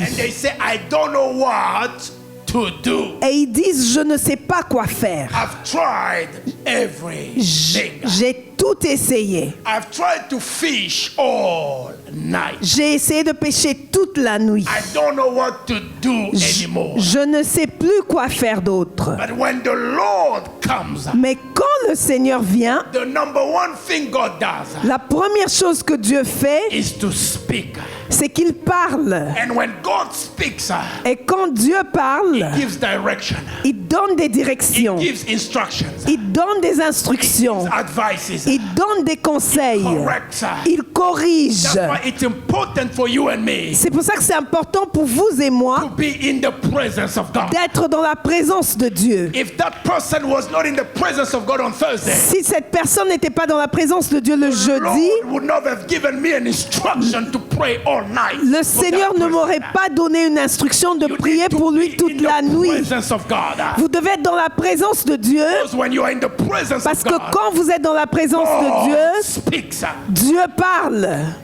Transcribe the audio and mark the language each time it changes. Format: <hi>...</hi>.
<en>And they say, I don't know what to do.</en> <fr>Et ils disent, je ne sais pas quoi faire.</fr> <en>I've tried everything.</en> <fr>J'ai tout essayé.</fr> <en>I've tried to fish all night.</en> <fr>J'ai essayé de pêcher toute la nuit.</fr> <en>I don't know what to do anymore.</en> <fr>Je ne sais plus quoi faire d'autre.</fr> <en>But when the Lord comes,</en> <fr>mais quand le Seigneur vient,</fr> <en>the number one thing God does,</en> <fr>la première chose que Dieu fait,</fr> <en>is to speak.</en> <fr>C'est qu'il parle.</fr> <en>And when God speaks,</en> <fr>et quand Dieu parle,</fr> <en>He gives direction.</en> <fr>Il donne des directions.</fr> <en>He gives instructions.</en> <fr>Il donne des instructions.</fr> <en>He gives advices.</en> <fr>Il donne des conseils.</fr> <en>He corrects.</en> <fr>Il corrige.</fr> <en>That's why it's important for you and me.</en> <fr>C'est pour ça que c'est important pour vous et moi</fr> <en>to be in the presence of God.</en> <fr>D'être dans la présence de Dieu.</fr> <en>If that person was not in the presence of God on Thursday,</en> <fr>si cette personne n'était pas dans la présence de Dieu le jeudi,</fr> <en>would not have given me an instruction to pray all night.</en> <fr>Le Seigneur ne m'aurait pas donné une instruction de prier pour lui toute la nuit. Vous devez être dans la présence de Dieu. Parce que quand vous êtes dans la présence de Dieu, Dieu parle.</fr>